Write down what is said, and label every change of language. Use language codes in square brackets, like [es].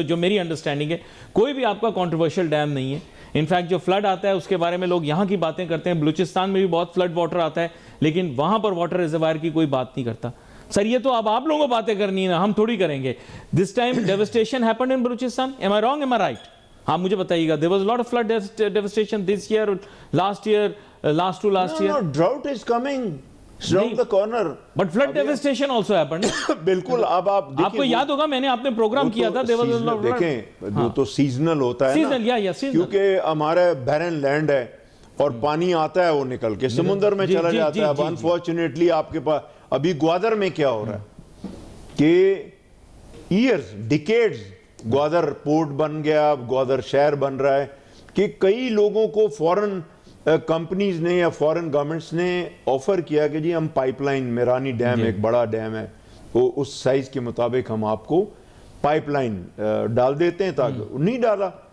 [ur] جو میری انڈرسٹینڈنگ ہے کوئی بھی آپ کا کنٹروورشل ڈیم نہیں ہے. انفیکٹ جو فلڈ آتا ہے اس کے بارے میں لوگ یہاں کی باتیں کرتے ہیں. بلوچستان میں بھی بہت فلڈ واٹر آتا ہے لیکن وہاں پر واٹر ریزروائر کی کوئی بات نہیں کرتا. سر یہ تو اب آپ لوگوں کو باتیں کرنی ہے نا، ہم تھوڑی کریں گے. [en] This time devastation happened in Balochistan. Am I wrong, am I right? [ur] آپ مجھے بتائیے گا. [en] there was a lot of flood devastation this year, last year, last to last year. No, drought is coming. It's around the corner. But flood devastation also happened. [ur] بالکل. اب آپ آپ کو یاد ہوگا میں نے آپ نے پروگرام کیا تھا. دیکھیں وہ تو سیزنل ہوتا ہے نا، کیونکہ ہمارا بیرن لینڈ ہے اور پانی آتا ہے وہ نکل کے سمندر میں چلا جاتا ہے. اب انفارچونیٹلی آپ کے پاس ابھی گوادر میں کیا ہو رہا ہے کہ ایئرز ڈیکیڈز گوادر پورٹ بن گیا، گوادر شہر بن رہا ہے کہ کئی لوگوں کو فورن کمپنیز نے یا فورن گورنمنٹس نے آفر کیا کہ جی ہم پائپ لائن، میرانی ڈیم ایک بڑا ڈیم ہے، وہ اس سائز کے مطابق ہم آپ کو پائپ لائن ڈال دیتے ہیں. تاکہ نہیں ڈالا.